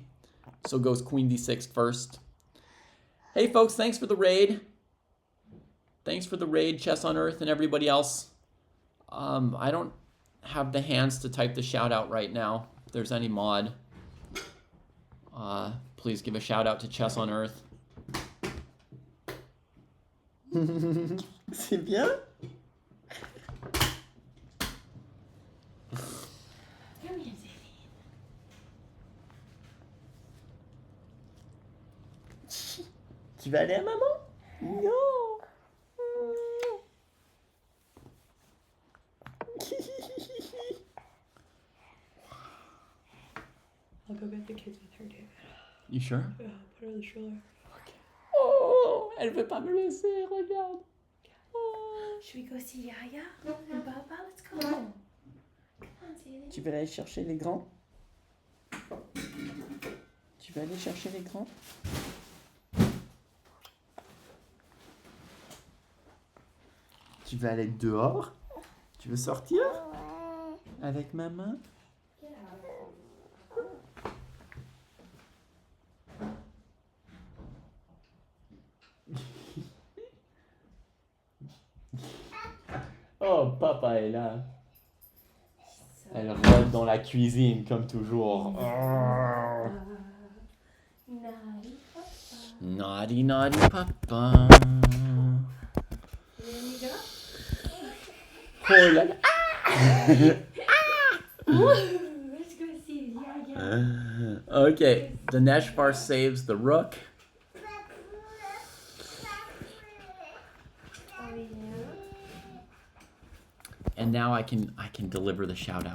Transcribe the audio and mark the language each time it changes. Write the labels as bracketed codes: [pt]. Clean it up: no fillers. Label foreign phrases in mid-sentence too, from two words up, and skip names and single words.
[en] So goes queen d6 first. Hey, folks. Thanks for the raid. Thanks for the raid, Chess on Earth, and everybody else. I don't have the hands to type the shout out right now. If there's any mod, please give a shout out to Chess on Earth. [fr] C'est bien? [en] Come here, David. [fr] Tu vas aller à maman? Non. [en] I'll go get the kids with her, David. You sure? Yeah, put her in the stroller. Okay. [fr] Oh, elle veut pas me laisser, regarde. Oh. [en] Should we go see Yaya and Baba? Let's go. Come on, David. [fr] Tu veux aller chercher les grands? Tu veux aller chercher les grands? Tu veux aller dehors? Tu veux sortir? Avec maman? [en] Get out. [fr] Oh, papa est là. Elle rôde dans la cuisine comme toujours. [en] Naughty Papa. Naughty, naughty papa. There you go. [fr] Oh là là. [en] Let's go see Yaya. Okay, the Neshvar saves the rook. Oh, yeah. And now I can deliver the shout out.